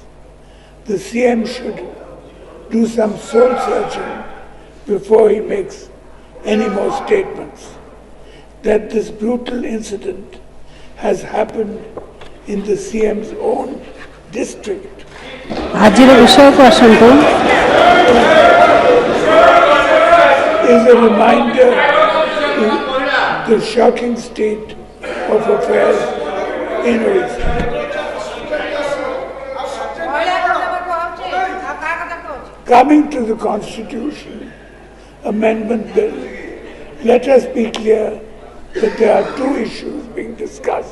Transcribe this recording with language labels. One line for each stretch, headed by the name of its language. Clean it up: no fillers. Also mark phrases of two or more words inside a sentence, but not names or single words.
English: The CM should do some soul searching before he makes any more statements. That this brutal incident has happened in the CM's own district
Odia: ଆଜିର ବିଷୟକୁ ଆସନ୍ତୁ।
English: is a reminder to the shocking state of affairs in Odisha. Coming to the Constitution Amendment Bill, let us be clear that there are two issues being discussed.